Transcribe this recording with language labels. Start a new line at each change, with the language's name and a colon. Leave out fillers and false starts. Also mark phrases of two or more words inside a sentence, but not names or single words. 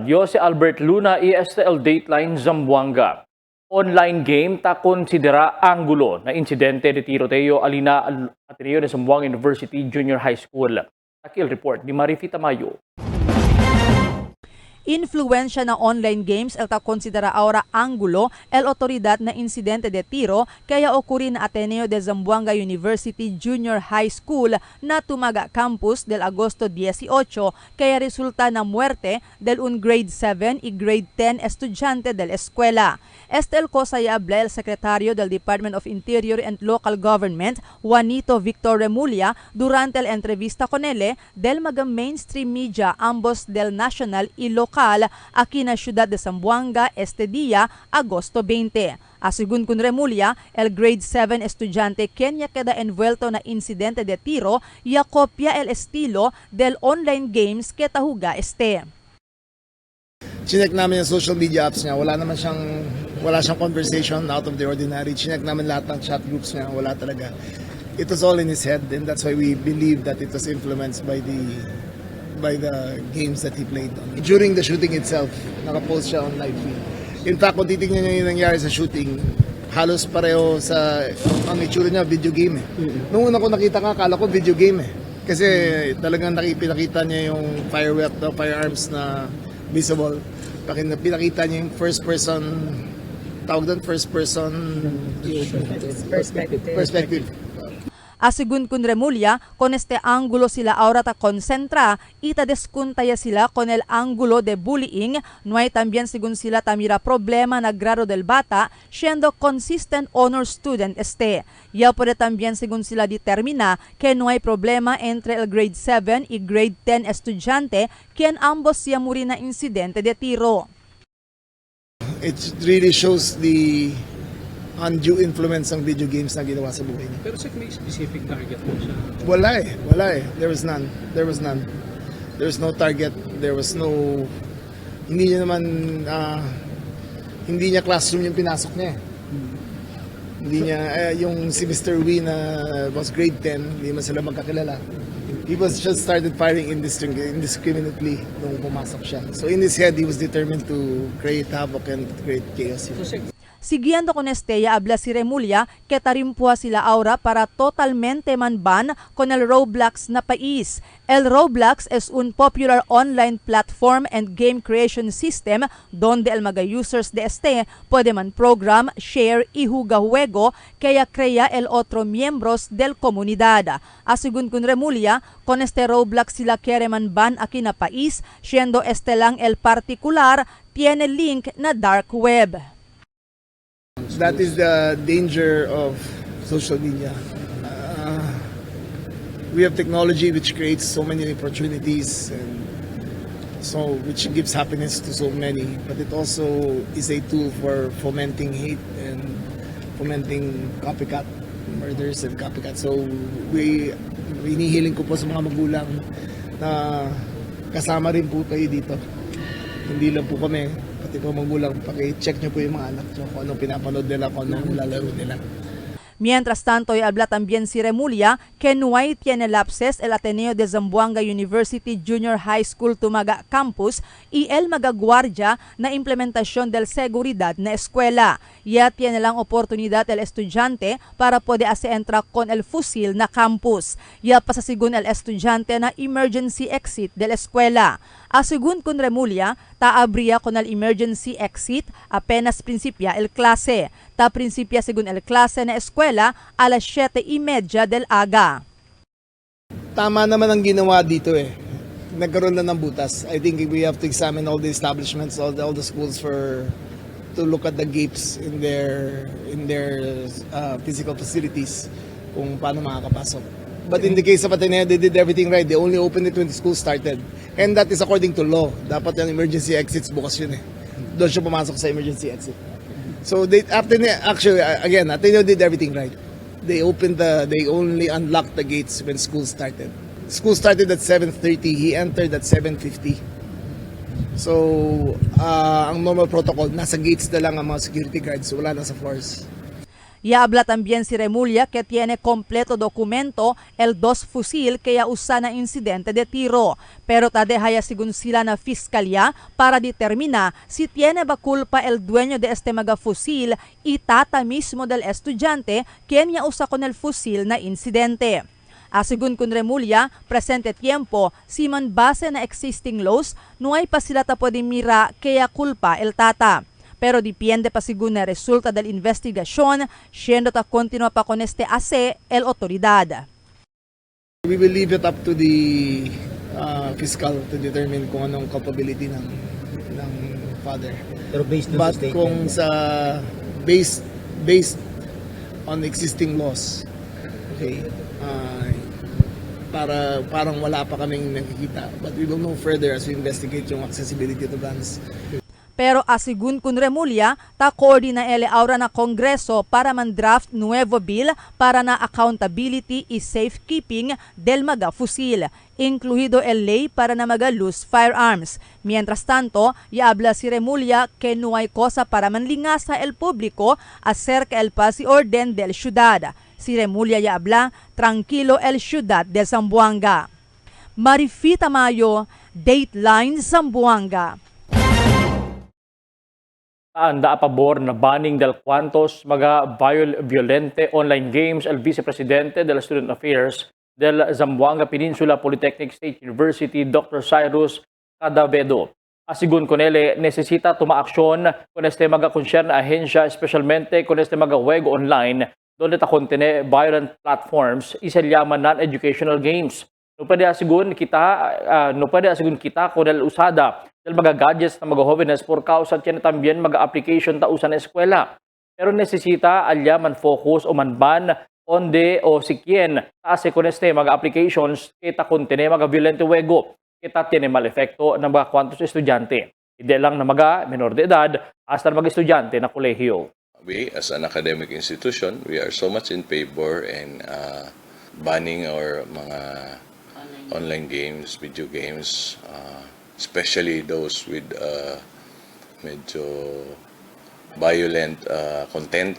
Chavacano: Yo si Albert Luna y este el Dateline Zamboanga.
English: Online game
Chavacano: ta considera ángulo na insidente de tiroteo alina al Ateneo de Zamboanga University Junior High School. Aquí el report ni Marifita Mayo. Influensya na
English: online games
Chavacano: el ta considera ahora ángulo el otoridad na insidente de tiro kaya okurin na Ateneo de Zamboanga University Junior High School na Tumaga Campus del Agosto 18 kaya resulta na muerte del un grade 7 y grade 10 estudyante del eskwela. Este el cosa ya habla el secretario del Department of Interior and Local Government, Juanito Victor Remulla, durante la entrevista con él del mga
English: mainstream media
Chavacano: ambos del national y local aquí na ciudad de Zamboanga este día, Agosto 20. Asigun kun Remulla, el grade 7 estudyante Kenya queda envuelto na insidente de tiro y kopya el estilo del
English: online games
Chavacano: que tahuga este.
Filipino: Chinek namin yung
English: social media apps
Filipino: niya, wala siyang conversation
English: out of the ordinary.
Filipino: Chinek namin lahat ng
English: chat groups
Filipino: niya, wala talaga.
English: It was all in his head, and that's why we believe that it was influenced by the games that he played on. During the shooting itself,
Filipino: nakapost siya
English: on live feed. In fact,
Filipino: kung titignan niyo yung nangyari sa shooting, halos pareho sa ang itsura niya,
English: video game
Filipino: eh. Nung una ko nakita ka, akala ko
English: video game
Filipino: eh. Kasi talagang pinakita niya yung firearms na visible. Pinakita niya yung
English: first person,
Filipino: tawag doon,
English: first person perspective.
Chavacano: Asigun kun Remulla, con este ángulo sila ahora ta concentra ita deskuntaya sila con el ángulo de bullying, no hay también según sila tamira problema na grado del bata, siendo
English: consistent honor student
Chavacano: este. Ya puede también según sila determina que no hay problema entre el grade 7 y grade 10 estudyante, quien ambos siya muri na insidente de tiro.
English: It really shows the undue influence ng video games
Filipino: na ginawa sa buhay niya. Pero sa may
English: specific target
Filipino: po siya? Wala eh.
English: There was none. There was no target. There was no...
Filipino: Hindi niya naman... hindi niya classroom yung pinasok niya. Hindi niya... yung si Mr. Wee na
English: was grade 10,
Filipino: hindi man sila magkakilala.
English: He was just started firing indiscriminately
Filipino: nung pumasok siya.
English: So in his head, he was determined to create havoc and create chaos.
Chavacano: Siguiendo con este, ya habla si Remulla que tarimpua sila ahora para totalmente manban con el Roblox na país. El Roblox es un popular
English: online platform and game creation system
Chavacano: donde el mga users de este puede man program, share y jugar juego kaya crea el otro miembros del comunidad. Asigun kun Remulla, con este Roblox sila quiere manban aquí na país, siendo este lang el particular tiene link na
English: dark web. That is the danger of social media. We have technology which creates so many opportunities and so which gives happiness to so many, but it also is a tool for fomenting hate and fomenting copycat murders and copycat.
Filipino: So hinihiling ko po sa mga magulang na kasama rin po kayo dito. Hindi lang po kami, pati po magulang, paki-check nyo po yung mga anak nyo kung anong pinapanood nila, kung anong nilalaro nila.
Chavacano: Mientras tanto, habla también si Remulla que no hay tiene lapses el Ateneo de Zamboanga University Junior High School Tumaga Campus y el magaguardia na implementación del seguridad na eskwela. Ya tiene lang oportunidad el estudiante para puede entra con el fusil na campus. Ya pasasigun el estudiante na
English: emergency exit
Chavacano: del eskwela. Asigun con Remulla, taabría con el
English: emergency exit
Chavacano: apenas principia el klase. Ta principia según el klase na eskwela alas 7:30 del aga.
Filipino: Tama naman ang ginawa dito eh. Nagkaroon na ng butas.
English: I think we have to examine all the establishments, all the schools to look at the gaps in their physical facilities
Filipino: kung paano makakapasok.
English: But in the case of Ateneo, they did everything right. They only opened it when the school started. And that is according to law.
Filipino: Dapat yung
English: emergency exits
Filipino: bukas yun eh. Doon siya pumasok sa
English: emergency exit. So actually, again, Ateneo did everything right. They only unlocked the gates when school started. School started at 7:30. He entered at 7:50.
Filipino: So, ang
English: normal protocol,
Filipino: nasa gates na lang ang mga
English: security guards.
Filipino: Wala na sa floors.
Chavacano: Y habla también si Remulla que tiene completo documento el 2 fusil que ya usa na incidente de tiro. Pero tadehaya sigun sila na fiskalya para determina si tiene ba culpa el dueño de este magafusil y tata mismo del estudiante quien ya usa con el fusil na incidente. Asigun kun Remulla, presente tiempo, si man base na
English: existing laws,
Chavacano: no ay pa sila ta pwede mira kaya culpa el tata. Pero depende pa según na resulta del investigasyon, siendo ta continua pa con este ase el otoridad.
English: We will leave it up to the fiscal to determine
Filipino: kung anong
English: culpability ng father.
Filipino: Pero based
English: But
Filipino: kung sa
English: based on existing laws,
Filipino: okay, parang wala pa kaming nakikita.
English: But we will know further as we investigate yung accessibility to guns.
Chavacano: Pero asigun kun Remulla, ta koordina ele aura na Kongreso para man-draft nuevo bill para na accountability y safekeeping del magafusil, incluido el ley para na maga-
English: loose firearms.
Chavacano: Mientras tanto, habla si Remulla que no hay cosa para manlingasa el público acerca el paz y orden del ciudad. Si Remulla habla, tranquilo el ciudad de Zamboanga. Marifita Mayo, Dateline Zamboanga. Anda a pabor na banning del cuantos mga violente
English: online games
Chavacano: el vicepresidente de la Student Affairs del Zamboanga Peninsula Polytechnic State University, Dr. Cyrus Cadavedo. Asigun con ele, necesita tumaaksyon con este mga concerned ahensya, especialmente con este mga juego online donde ta contiene
English: violent platforms
Chavacano: y se llaman
English: non-educational games.
Chavacano: No pwede asigun kita con el usada del mga gadgets na mga jóvenes por causa tiene también mga application ta usan na eskwela. Pero necesita alya man focus o man ban onde o si quien taase con este mga applications kita contiene mga violente juego kita tiene mal efekto ng mga kwantos estudyante.
Filipino: Hindi lang na mga menor de edad hasta mga estudyante na kolehiyo.
English: We as an academic institution, we are so much in favor in banning our mga online games, video games, especially those with medyo violent content.